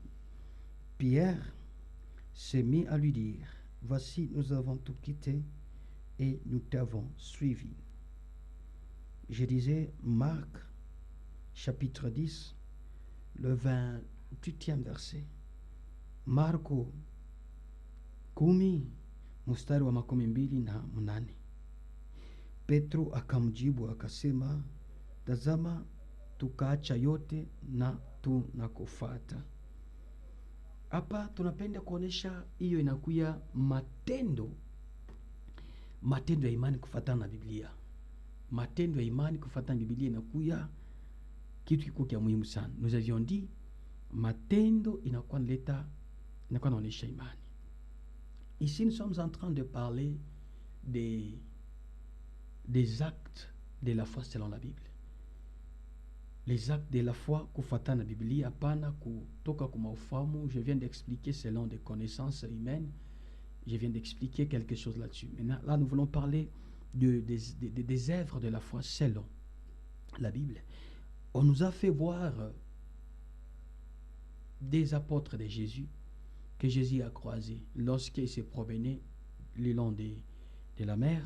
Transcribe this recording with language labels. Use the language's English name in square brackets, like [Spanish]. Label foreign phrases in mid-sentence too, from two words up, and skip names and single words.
[French] Pierre s'est mis à lui dire, « Voici, nous avons tout quitté et nous t'avons suivi. » Je disais Marc chapitre 10, le 28e verset. [Swahili] Marko 10 mstari wa 28. Petro akamjibu akasema, tazama, tukaacha yote na tunakufuata. Hapa tunapenda kuonesha hiyo inakuya matendo ya imani kufuatana na Biblia. Matendo ya imani kufuatana na Biblia inakuya kitu kiko kia muhimu sana. [French] Nous avions dit [Swahili] matendo inakuwa inaonesha imani. [French] Ici nous sommes en train de parler des actes de la foi selon la Bible. Les actes de la foi [Swahili] kufuatana na Biblia, hapana kutoka kwa ufahamu. [French] Je viens d'expliquer selon des connaissances humaines. Je viens d'expliquer quelque chose là-dessus. Maintenant, là, nous voulons parler des œuvres de la foi selon la Bible. On nous a fait voir des apôtres de Jésus que Jésus a croisés lorsqu'il s'est promené le long de la mer.